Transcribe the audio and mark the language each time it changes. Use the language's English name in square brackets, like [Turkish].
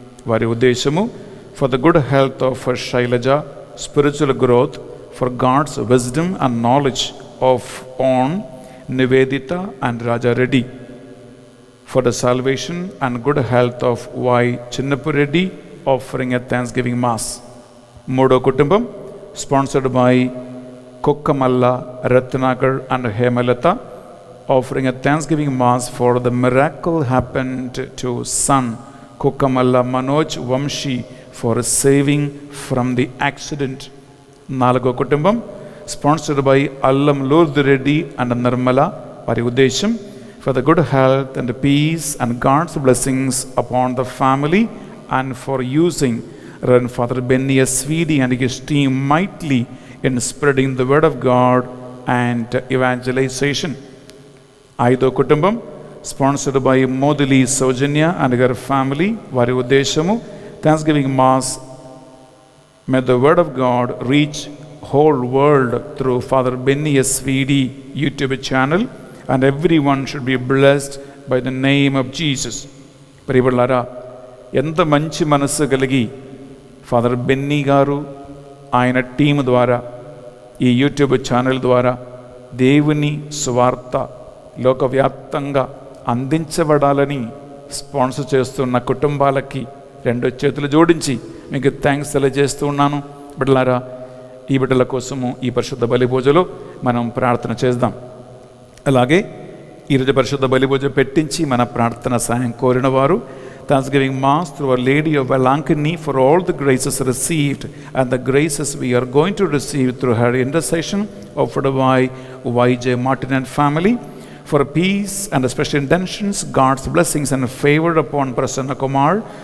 [Telugu] వారి ఉద్దేశము [English] For the good health of Shailaja, spiritual growth, for God's wisdom and knowledge of on Nivedita and Rajareddy, for the salvation and good health of Y Chinnapureddy, offering a thanksgiving mass. [Telugu] మూడో కుటుంబం [English] Sponsored by Kukkamalla Ratnakar and Hemalatha, offering a thanksgiving mass for the miracle happened to son Kukamalla Manoj Vamshi for saving from the accident. [Telugu] నాలుగో కుటుంబం [English] sponsored by Allam Lourdes Reddy and Nirmala. [Telugu] వారి ఉద్దేశం [English] for the good health and peace and God's blessings upon the family and for using Reverend Father Benny Swede and his team mightily in spreading the word of God and evangelization. [Telugu] ఐదో కుటుంబం [English] Sponsored by Modili Soujanya and her family. [Telugu] వారి ఉద్దేశము [English] Thanksgiving Mass, may the Word of God reach whole world through Father Benny SVD YouTube channel, and everyone should be blessed by the name of Jesus. [Telugu] ప్రియబిడ్డలారా, ఎంత మంచి మనస్సు కలిగి father Benny గారు ఆయన team ద్వారా ఈ యూట్యూబ్ ఛానల్ ద్వారా దేవుని సువార్త లోకవ్యాప్తంగా అందించబడాలని స్పాన్సర్ చేస్తున్న కుటుంబాలకి రెండు చేతులు జోడించి మీకు థ్యాంక్స్ తెలియజేస్తూ ఉన్నాను. బిడ్డలారా, ఈ బిడ్డల కోసము ఈ పరిశుద్ధ బలిపూజలో మనం ప్రార్థన చేద్దాం. అలాగే ఈరోజు పరిశుద్ధ బలిపూజ పెట్టించి మన ప్రార్థన సాయం కోరిన వారు [English] Thanksgiving Mass through Our Lady of Valankini for all the graces received and the graces we are going to receive through her intercession offered by Y.J. Martin and family. For peace and special intentions, God's blessings and favor upon Prasanna Kumar.